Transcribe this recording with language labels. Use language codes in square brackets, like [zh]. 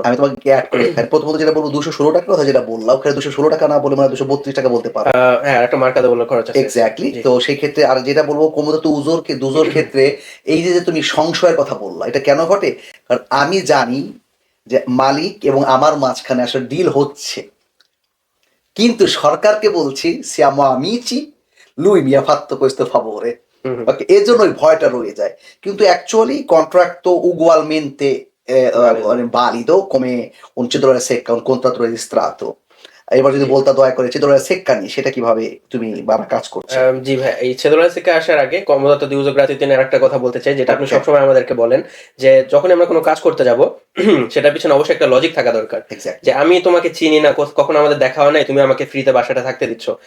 [bn] আমি তোমাকে এড করে এখানে প্রথমত যেটা বলব ৳২১৬ কথা যেটা বললা, ওখানে ৳২১৬ না বলে মানে ৳২৩২ বলতে পারো। হ্যাঁ, একটা মার্কা দেওয়ার খরচ আছে। এক্সাক্টলি। জি। তো সেই ক্ষেত্রে আর যেটা বলব কোমোদোতো দুজোর ক্ষেত্রে এই যে তুমি সংশয়ের কথা বললা, এটা কেন ঘটে? কারণ আমি জানি যে মালিক এবং আমার মাঝখানে আসলে ডিল হচ্ছে। কিন্তু সরকারকে বলছি [it] siamo amici, lui mi ha fatto questo favore। [bn] হুম, হুম। ওকে, এজন্য ওই ভয়টা রয়ে যায়। কিন্তু actually [it] contratto ugualmente ভালিদ। valido come un cedolare secca, un contratto registrato। [bn] এবার যদি জি। বলতা দয়া করে cedolare secca নিয়ে সেটা কিভাবে তুমি কাজ করছে? জি ভাই, এই ছেদোলা থেকে আসার আগে কমোদাতো দিউজো গ্রাতিতে নিয়ে আরেকটা কথা বলতে চাই, যেটা আপনি ওকে, সবসময় আমাদেরকে বলেন যে যখনই আমরা কোনো কাজ করতে যাব সেটার পিছনে অবশ্যই একটা লজিক থাকা দরকার। যে এক্সাক্টলি। আমি তোমাকে চিনি না, কখনো আমাদের দেখা হয় নাই, তুমি আমাকে ফ্রিতে বাসাটা থাকতে দিচ্ছ।